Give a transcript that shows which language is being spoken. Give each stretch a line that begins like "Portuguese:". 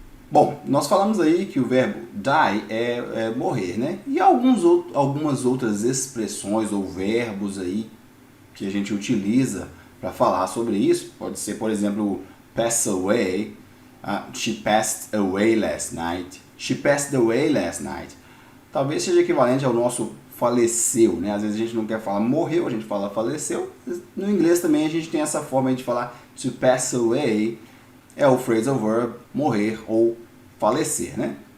Portuguese: Bom, nós falamos aí que o verbo die é morrer, né? E algumas outras expressões ou verbos aí que a gente utiliza para falar sobre isso. Pode ser, por exemplo, pass away.
English: She passed away last night. She passed away last night.
Portuguese: Talvez seja equivalente ao nosso faleceu, né? Às vezes a gente não quer falar morreu, a gente fala faleceu. No inglês também a gente tem essa forma de falar to pass away. É o phrasal verb, morrer ou falecer, né?